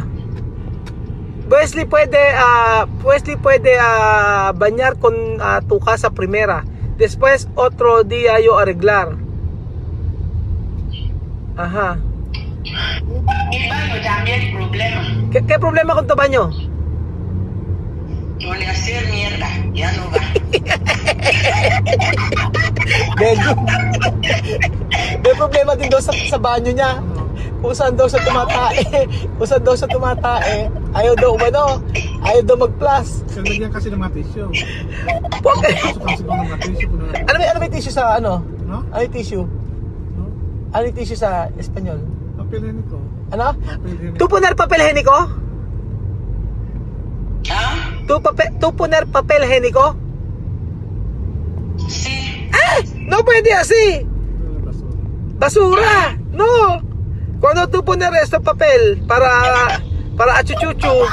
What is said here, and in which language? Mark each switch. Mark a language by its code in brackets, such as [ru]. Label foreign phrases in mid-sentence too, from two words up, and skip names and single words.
[es] Wesley puede bañar con tu casa primera. Después otro día yo arreglar. Ajá. Mi baño también problema. ¿Qué problema con tu baño? Donde hacer mierda, ya no va. [tl] May problema din daw sa banyo niya. Kung saan daw siya tumatae. Ayaw daw mag-plus. Lagyan kasi ng mga tissue. Pag- Pasok kasi ng mga tissue. ano may tissue sa ano? No? Ano yung tissue? No? Ano yung tissue sa Espanyol? Papilin ko. Ano? Papilin [es] Tu poner papel higiénico? ¿Ah? Tu poner papel higiénico? Sí. ¡Ah! No puede así. Basura. No. Cuando tú poner este papel para achuchuchu.